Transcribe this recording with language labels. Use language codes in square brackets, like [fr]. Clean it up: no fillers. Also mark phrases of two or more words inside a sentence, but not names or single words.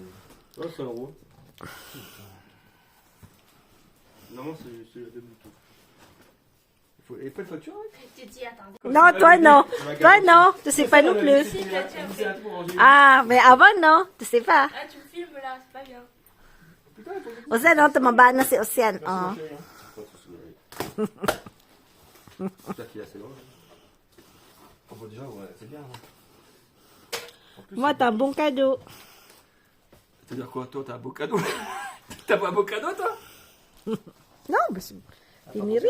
[fr] Oh, 100 euros. Non, c'est le Bluetooth. Et pas de facture, hein? Titi, attends. Non, toi non. Toi non. Tu sais pas non plus. Ah, mais avant non. Tu sais pas. Ah, tu me filmes là, c'est pas bien. Putain, il faut que Océane, [tl] tumaba na si Océane. [fr] Merci, Oh. mon chéri, hein. Pas de soucis. J'espère qu'il est assez long. Oh, bah, déjà, ouais, c'est bien. Hein. En plus, Moi, t'as un bon cadeau. c'est-à-dire quoi, toi, t'as un beau cadeau? T'as pas un beau cadeau, toi? Non, mais tu mérites.